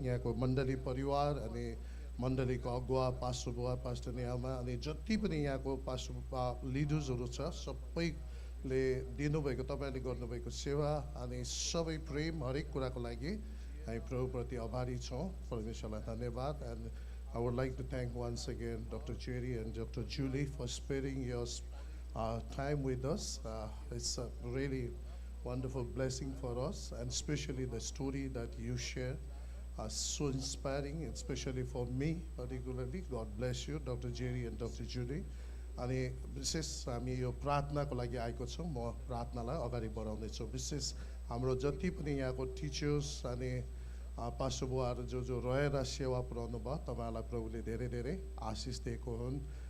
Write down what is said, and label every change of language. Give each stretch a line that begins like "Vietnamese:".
Nepali: यहाँको मण्डली परिवार अनि मण्डलीको अगुवा पास्टर बुवा, पास्टर नियामा अनि जति पनि यहाँको पास्टर लिडर्सहरू छ सबैले दिनुभएको तपाईँले गर्नुभएको सेवा अनि सबै प्रेम हरेक कुराको लागि हामी प्रभुप्रति आभारी छौँ. परमेश्वरलाई धन्यवाद.
English: And I would like to thank once again Dr. Jerry and Dr. Julie for sparing your time with us. It's a really wonderful blessing for us, and especially the story that you share. So inspiring, especially for me particularly. God bless you, Dr. Jerry and Dr. Julie.
Nepali: अनि विशेष हामी यो प्रार्थनाको लागि आएको छौँ. म प्रार्थनालाई अगाडि बढाउँदैछु. विशेष हाम्रो जति पनि यहाँको टिचर्स अनि पास्टर बुवाहरू जो रहेर सेवा पुऱ्याउनु भयो तपाईँहरूलाई प्रभुले धेरै धेरै आशिष दिएको हुन्.